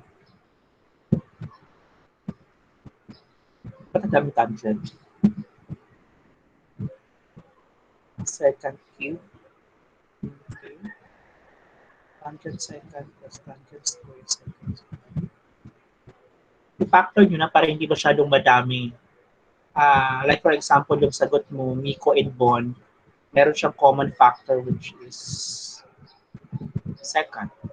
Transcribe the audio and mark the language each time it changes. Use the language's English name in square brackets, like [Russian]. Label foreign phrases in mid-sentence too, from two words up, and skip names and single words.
[Filipino] Ba't ang dami tangent? [English] Secant cube. Okay. Tangent secant plus tangent squared secant. [Filipino] I-factor nyo na para hindi masyadong madami. [English] Like for example, [Filipino] yung sagot mo, Miko and Bon, meron siyang [English] common factor which is second.